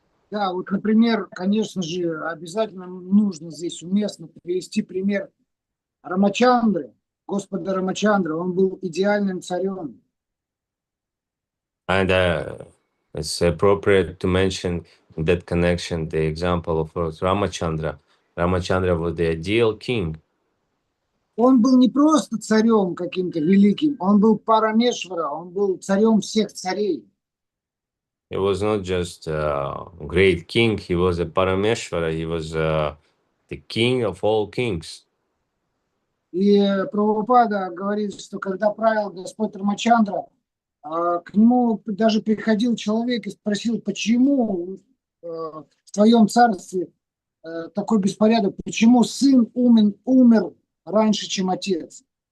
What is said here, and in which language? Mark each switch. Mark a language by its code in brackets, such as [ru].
[ru] Да, вот, например, конечно же, обязательно нужно здесь уместно привести пример Рамачандры, Господа Рамачандры. Он был идеальным царем. [en] And it's appropriate to mention in that connection the example of Lord Ramachandra. Ramachandra was the ideal king. [ru] Он был не просто царем каким-то великим, он был Парамешвара, он был царем всех царей. [en] He was not just a great king, he was a Parameshvara, he was the king of all kings. [ru] И Прабхупада говорит, что когда правил Господь Рамачандра, к нему даже приходил человек и спросил, почему в твоем царстве такой беспорядок, почему сын умер раньше, чем отец.